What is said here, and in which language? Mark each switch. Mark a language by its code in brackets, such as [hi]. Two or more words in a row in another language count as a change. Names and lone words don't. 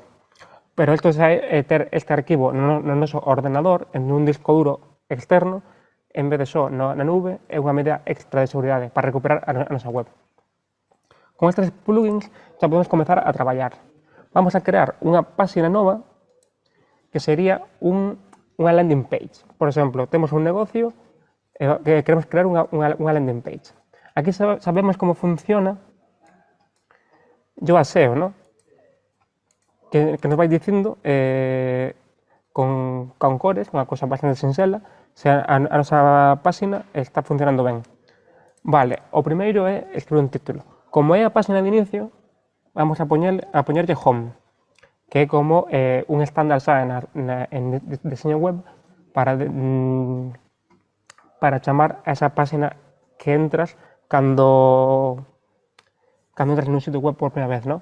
[gl] Pero isto xa é ter este arquivo no noso ordenador en un disco duro externo, en vez de só na nube, é unha medida extra de seguridade para recuperar a nosa web. Con estes plugins xa podemos comenzar a traballar. Vamos a crear unha página nova que sería unha [en] landing page. [gl] Por exemplo, temos un negocio que queremos crear unha [en] landing page. [gl] Aquí sabemos como funciona Yoast SEO, ¿no? Que nos vai dicindo con cores, unha cosa bastante sinxela, se a nosa página está funcionando ben. Vale, o primeiro é escribir un título. Como é a página de inicio, vamos a poñerlle home, que é como un estándar xa en diseño web para chamar a esa página que entras cando entras nun sitio web por primeira vez, ¿no?